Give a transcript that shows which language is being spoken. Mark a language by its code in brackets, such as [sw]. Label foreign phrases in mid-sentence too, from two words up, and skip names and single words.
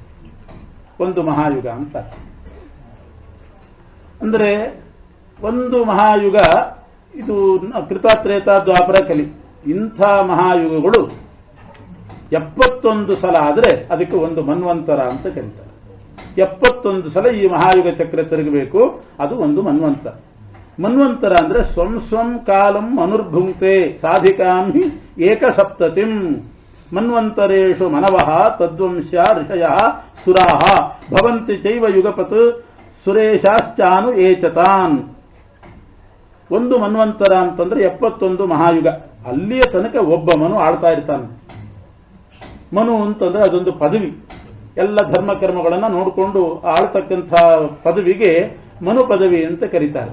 [kn] ಒಂದು ಮಹಾಯುಗ ಅಂತ ಅಂದ್ರೆ ಒಂದು ಮಹಾಯುಗ ಇದು ಕೃತಾತ್ರೇತ ದ್ವಾಪರ ಕಲಿ. ಇಂಥ ಮಹಾಯುಗಗಳು 71 ಸಲ ಆದರೆ ಅದಕ್ಕೆ ಒಂದು ಮನ್ವಂತರ ಅಂತ ಕರೀತಾರೆ. 71 ಸಲ ಈ ಮಹಾಯುಗ ಚಕ್ರ ತಿರುಗಬೇಕು, ಅದು ಒಂದು ಮನ್ವಂತರ. ಮನ್ವಂತರ ಅಂದ್ರೆ [sa] ಸ್ವಂ ಸ್ವಂ ಕಾಲಂ ಅನುರ್ಭುಂಕ್ತೆ ಸಾಧಿಕಾಂಹಿ ಏಕಸಪ್ತತಿಂ ಮನ್ವಂತರೇಷು ಮನವಃ ತದ್ವಂಶ ಋಷಯ ಸುರಾಹ ಭವಂತಿ ಚೈವ ಯುಗಪತ್ ಸುರೇಶಾಶ್ಚಾನು ಏಚತಾನ್. [kn] ಒಂದು ಮನ್ವಂತರ ಅಂತಂದ್ರೆ 71 ಮಹಾಯುಗ. ಅಲ್ಲಿಯ ತನಕ ಒಬ್ಬ ಮನು ಆಳ್ತಾ ಇರ್ತಾನೆ. ಮನು ಅಂತಂದ್ರೆ ಅದೊಂದು ಪದವಿ. ಎಲ್ಲ ಧರ್ಮ ಕರ್ಮಗಳನ್ನು ನೋಡಿಕೊಂಡು ಆಳ್ತಕ್ಕಂಥ ಪದವಿಗೆ ಮನು ಪದವಿ ಅಂತ ಕರೀತಾರೆ.